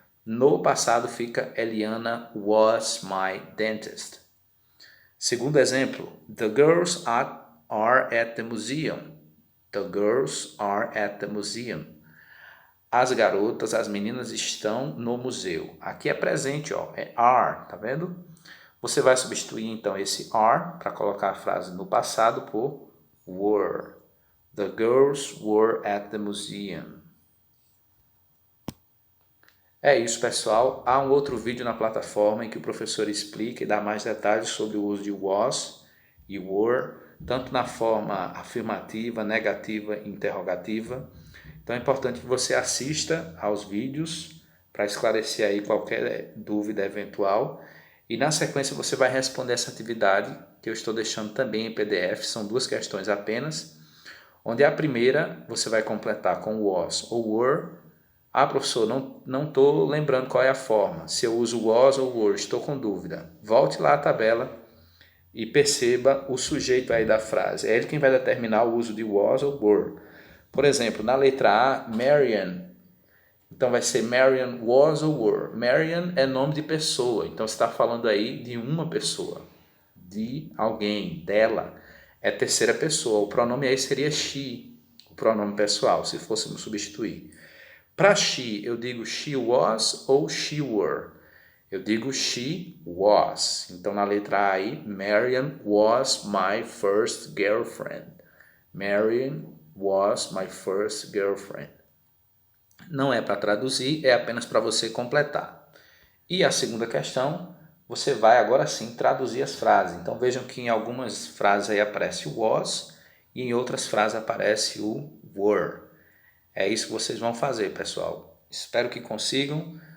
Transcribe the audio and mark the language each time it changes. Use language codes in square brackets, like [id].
[pt] No passado fica Eliana [en] was my dentist. [pt] Segundo exemplo, [en] the girls are at the museum. The girls are at the museum. [pt] As garotas, as meninas estão no museu. Aqui é presente, é are, tá vendo? Você vai substituir então esse are para colocar a frase no passado por were. [en] The girls were at the museum. [pt] É isso, pessoal. Há um outro vídeo na plataforma em que o professor explica e dá mais detalhes sobre o uso de was e were tanto na forma afirmativa, negativa e interrogativa. Então é importante que você assista aos vídeos para esclarecer aí qualquer dúvida eventual. E na sequência você vai responder essa atividade que eu estou deixando também em PDF, são 2 questões apenas, onde a primeira você vai completar com was ou were. Ah, professor, não estou lembrando qual é a forma, se eu uso was ou were, estou com dúvida. Volte lá à tabela e perceba o sujeito aí da frase. É ele quem vai determinar o uso de was ou were. Por exemplo, na letra A, Marian. Então vai ser Marian [en] was or were. [pt] Marian é nome de pessoa, então você está falando aí de uma pessoa, de alguém, dela. É terceira pessoa, o pronome aí seria she, o pronome pessoal, se fôssemos substituir. Para she, eu digo she was ou she were. Eu digo she was. Então na letra A aí, [en] Marian was my first girlfriend. Marian was my first girlfriend. [pt] Não é para traduzir, é apenas para você completar. E a segunda questão, você vai agora sim traduzir as frases. Então vejam que em algumas frases aí aparece o was e em outras frases aparece o were. É isso que vocês vão fazer, pessoal. Espero que consigam.